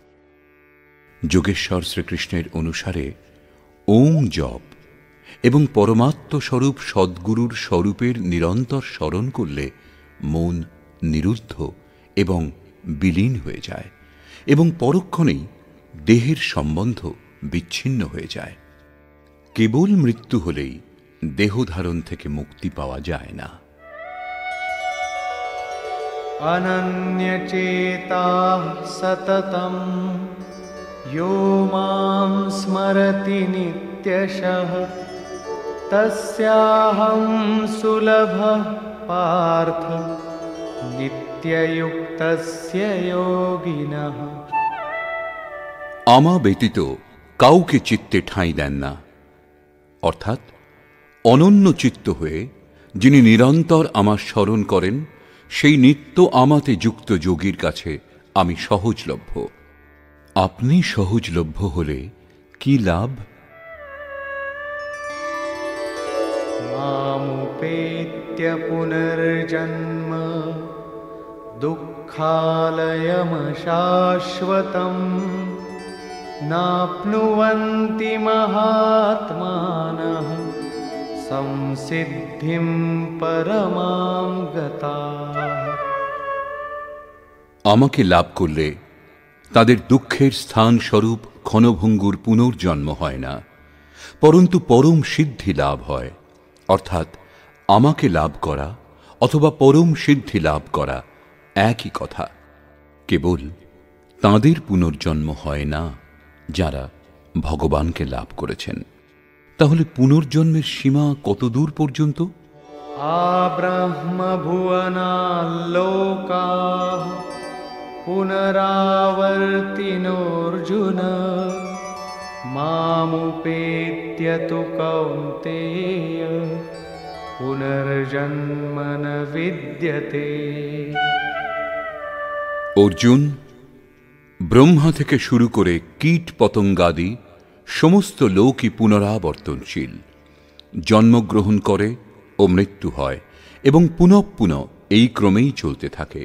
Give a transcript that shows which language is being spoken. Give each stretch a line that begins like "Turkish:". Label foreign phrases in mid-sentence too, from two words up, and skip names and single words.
Bangla: যোগেশ্বর শ্রীকৃষ্ণের অনুসারে ওম জপ এবং পরমাত্মস্বরূপ সদ্গুরুর স্বরূপের নিরন্তর স্মরণ করলে মন নিরুদ্ধ এবং বিলীন হয়ে যায় এবং পরক্ষণেই দেহের সম্বন্ধ বিচ্ছিন্ন হয়ে যায়। কেবল মৃত্যু হলেই দেহধারণ থেকে মুক্তি পাওয়া যায় না।
Sanskrit: अनन्यचेताः सततं यो मां स्मरति नित्यशः तस्याहं सुलभः पार्थ नित्ययुक्तस्य योगिनः।
Bangla: আমা ব্যতীত কাউকে চিত্তে ঠাঁই দেন না, অর্থাৎ অনন্য চিত্ত হয়ে যিনি নিরন্তর আমার স্মরণ করেন সেই নিত্য আমাতে যুক্ত যোগীর কাছে আমি সহজলভ্য। আপনি সহজলভ্য হলে কি লাভ?
Sanskrit: मामुपेत्य पुनर्जन्म दुःखालयमशाश्वतम् नाप्नुवन्ति महात्मानः संसिद्धिं परमां गताः।
Bangla: আমাকে লাভ করলে তাদের দুঃখের স্থান স্বরূপ ক্ষণভঙ্গুর পুনর্জন্ম হয় না, পরন্তু পরম সিদ্ধি লাভ হয়। অর্থাৎ আমাকে লাভ করা অথবা পরম সিদ্ধি লাভ করা একই কথা। কেবল তাঁদের পুনর্জন্ম হয় না যারা ভগবানকে লাভ করেছেন। তাহলে পুনর্জন্মের সীমা কত দূর পর্যন্ত?
Sanskrit: आब्रह्मभुवनाल्लोकाः पुनरावर्तिनोऽर्जुन मामुपेत्य तु कौन्तेय पुनर्जन्म न विद्यते।
Bangla: অর্জুন, ব্রহ্মা থেকে শুরু করে কীট পতঙ্গাদি সমস্ত লোকই পুনরাবর্তনশীল, জন্মগ্রহণ করে ও মৃত্যু হয় এবং পুনঃ পুনঃ এই ক্রমেই চলতে থাকে।